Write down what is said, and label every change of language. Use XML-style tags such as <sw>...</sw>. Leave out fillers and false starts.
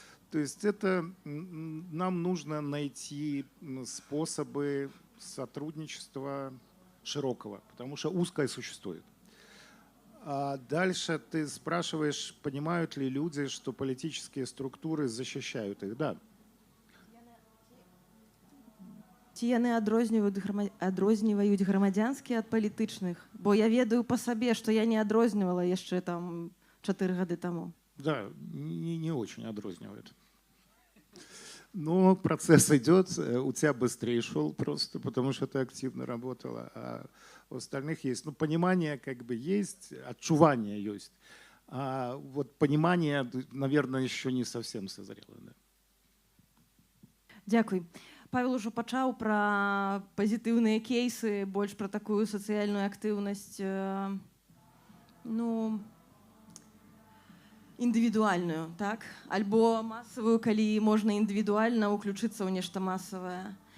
<ru>То есть это нам нужно найти способы сотрудничества широкого, потому что узкое существует. А дальше ты спрашиваешь, понимают ли люди, что политические структуры защищают их. Да.</ru> <be>Ці яны адрозніваюць грамадзянскія ад палітычных? Бо я ведаю па сабе, што я не адрознівала яшчэ там 4 гады таму.</be> <ru>Да, не очень отрознивает. Но процесс идет, у тебя быстрее шел просто, потому что ты активно работала, а у остальных есть, ну, понимание как бы есть, отчувание есть, а вот понимание, наверное, еще не совсем созрело. Да.</ru> <be>Дзякуй. Павел ужо пачаў пра пазітыўныя кейсы, больш пра такую сацыяльную актыўнасць, ну, індывідуальную, так? Альбо масавую, калі можна індывідуальна ўключыцца ў нешта масавае.</be>